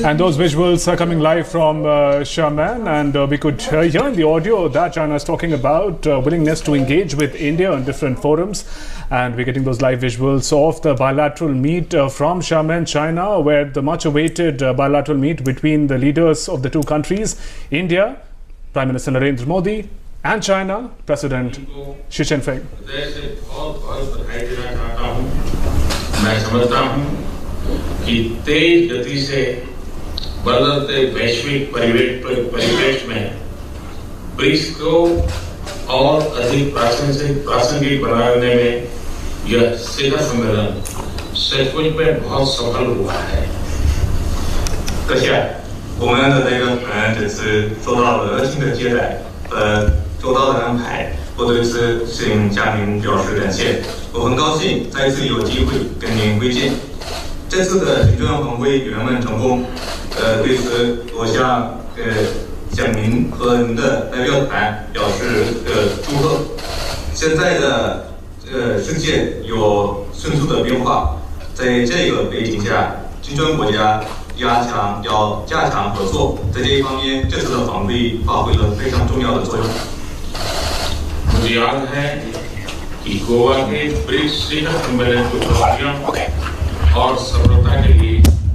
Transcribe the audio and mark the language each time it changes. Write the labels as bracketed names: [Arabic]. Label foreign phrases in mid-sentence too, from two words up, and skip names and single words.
[English] And those visuals are coming live from Xiamen, and we could hear in the audio that China is talking about willingness to engage with India on different forums, and we're getting those live visuals of the bilateral meet from Xiamen, China, where the much-awaited bilateral meet between the leaders of the two countries, India, Prime Minister Narendra Modi, and China, President Xi Jinping. [Hindi] मैं समझता हूं कि तेज गति से बदलते वैश्विक परिवेश में ब्रिक्स को और अधिक प्रासंगिक बनाने में यह शिखर सम्मेलन सचमुच में बहुत सफल हुआ है। [Chinese] 我们的这个团这次受到了热情的接待周到的安排，我对此向嘉宾表示感谢。我很高兴再次有机会跟您会见。这次的行政峰会圆满成功，对此我向蒋明和您的代表团表示祝贺。现在的世界有迅速的变化，在这个背景下，金砖国家要加强合作，在这一方面，这次的访会发挥了非常重要的作用。 [Hindi] मुझे याद है कि गोवा के ब्रिक्स शिखर सम्मेलन की उपलब्धियों और सफलता के लिए